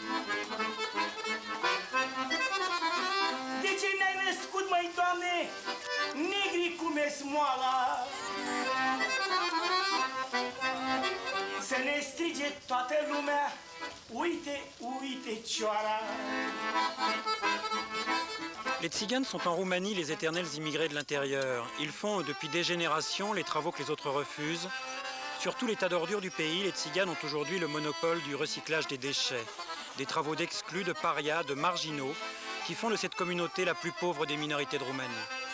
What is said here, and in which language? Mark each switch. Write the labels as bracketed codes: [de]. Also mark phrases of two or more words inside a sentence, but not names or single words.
[ro] De ce ne-ai născut, măi, Doamne, negri cum e smoala? Să ne strige toată lumea, uite, uite cioara. [fr] Les Tziganes sont en Roumanie les éternels immigrés de l'intérieur. Ils font depuis des générations les travaux que les autres refusent. Sur tout l'état d'ordure du pays, les Tziganes ont aujourd'hui le monopole du recyclage des déchets. Des travaux d'exclus, de parias, de marginaux, qui font de cette communauté la plus pauvre des minorités de Roumanie.